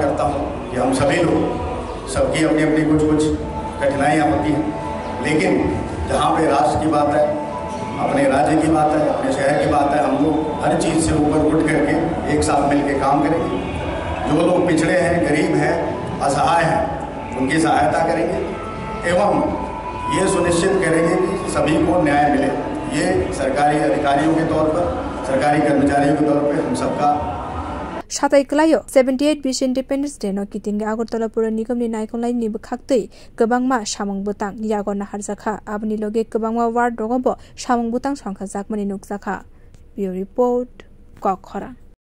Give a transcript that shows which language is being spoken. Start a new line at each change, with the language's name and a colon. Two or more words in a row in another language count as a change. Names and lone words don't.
Hindi: करता हूँ कि हम सभी लोग सबकी अपनी अपनी कुछ कठिनाइयाँ होती हैं लेकिन जहाँ पे राष्ट्र की बात है अपने राज्य की बात है अपने शहर की बात है हम लोग हर चीज़ से ऊपर उठ करके एक साथ मिल के काम करेंगे जो लोग पिछड़े हैं गरीब हैं असहाय हैं उनकी सहायता करेंगे एवं ये सुनिश्चित करेंगे कि सभी को न्याय मिले ये सरकारी अधिकारियों के तौर पर सरकारी कर्मचारियों के तौर पर हम सबका
Kok Borok: Satai kelayo 78 Vish
English: Independence Day
Kok Borok: no kitinga Agartala Pura Nigam ni naikonglai ni bkhaktei kebangma samung butang yagona harjakha abni loge kebangma ward rogobo samung butang songkha jakmani nukjakha
English: Bureau Report
Kok Borok: Kokhara